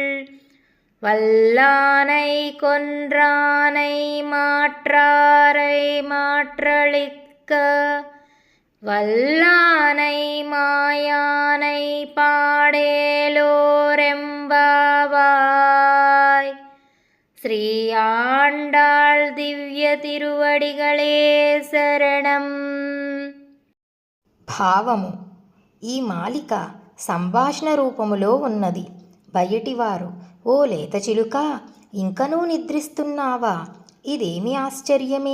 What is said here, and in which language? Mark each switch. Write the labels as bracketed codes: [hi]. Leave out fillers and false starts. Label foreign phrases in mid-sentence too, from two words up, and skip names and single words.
[ta] வல்லானை கொன்றானை மாற்றாரை மாற்றளிக்க, வல்லானை மாயானை பாடேலோரெம்பாவாய். ஸ்ரீ ஆண்டாள் திவ்ய తిరువడిகளே శరణం. [te] భావము. ఈ మాలిక సంభాషణ రూపములో ఉన్నది. బయటివారు, ఓ లేత చిలుక, ఇంకనూ నిద్రిస్తున్నావా? ఇదేమి ఆశ్చర్యమే.